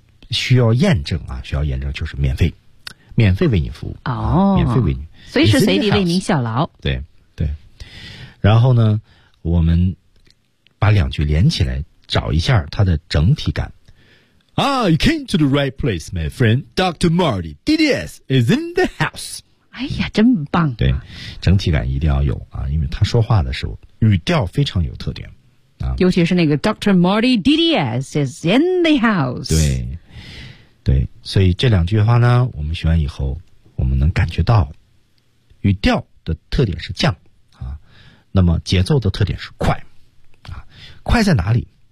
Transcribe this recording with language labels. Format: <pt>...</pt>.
<zh>需要验证啊，需要验证就是免费，免费为你服务哦、啊，免费为你，随时随地为您效劳。对对，然后呢，我们把两句连起来，找一下它的整体感。</zh> <en>啊、ah, ，You came to the right place, my friend. Dr. Marty DDS is in the house.</en> <zh>哎呀，真棒、啊！对，整体感一定要有啊，因为他说话的时候语调非常有特点啊，尤其是那个</zh> <en>Dr. Marty DDS is in the house。</en> <zh>对。对，所以这两句话呢，我们学完以后，我们能感觉到语调的特点是降啊，那么节奏的特点是快啊，快在哪里？</zh>